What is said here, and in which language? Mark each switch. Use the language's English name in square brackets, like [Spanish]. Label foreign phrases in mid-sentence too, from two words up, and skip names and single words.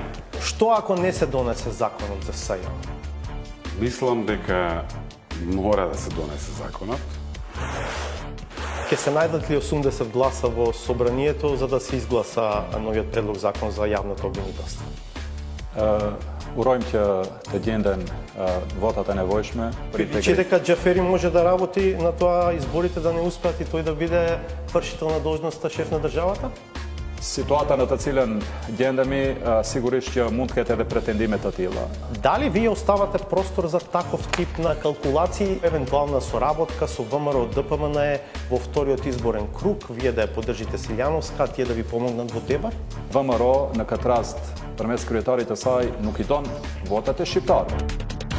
[Macedonian] Што ако не се донесе законот за СЈ? Мислам дека мора да се донесе законот. Ќе се најдат ли 80 гласа во собранието за да се изгласа новиот предлог закон за јавното обвинителство? [Albanian] Урojmë që të gjenden votat e nevojshme për [Macedonian] Че дека Џафери може да работи на тоа изборите да не успеат и тој да биде вршител на должноста шеф на државата? [Albanian] Situata në të cilën gjendemi, sigurisht që mund të ketë edhe pretendime të tilla. [Macedonian] Дали вие оставате простор за таков тип на калкулации, евентуална соработка со ВМРО ДПМН во вториот изборен круг, вие да ја поддржите Силјановска, а тие да ви помогнат во дебар? [Albanian] VMRO në këtë rast përmes kryetarit të saj nuk i don votat e shqiptarëve.